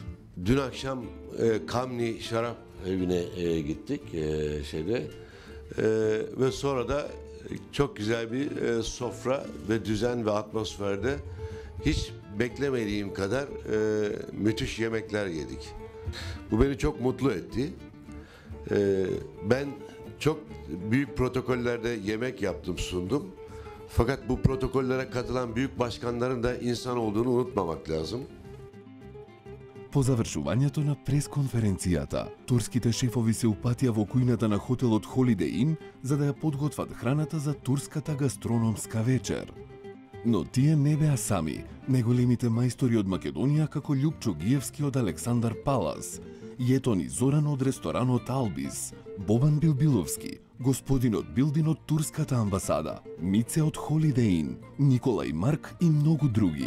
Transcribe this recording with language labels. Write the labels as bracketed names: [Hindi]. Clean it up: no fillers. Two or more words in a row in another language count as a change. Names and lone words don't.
[Turkish] Dün akşam Kamni Şarap Evi'ne gittik ve sonra da çok güzel bir sofra ve düzen ve atmosferde hiç beklemediğim kadar müthiş yemekler yedik. Bu beni çok mutlu etti. Ben çok büyük protokollerde yemek yaptım, sundum. Fakat bu protokollere katılan büyük başkanların da insan olduğunu unutmamak lazım. [Macedonian] По завршувањето на пресконференцијата, турските шефови се упатија во кујната на хотелот Holiday Inn за да ја подготват храната за турската гастрономска вечер. Но тие не беа сами, неголемите мајстори од Македонија како Љупчо Гиевски од Александар Палас, Јетони Зоран од ресторанот Албис, Бобан Билбиловски, господинот Билдин од турската амбасада, Мице од Holiday Inn, Николај Марк и многу други.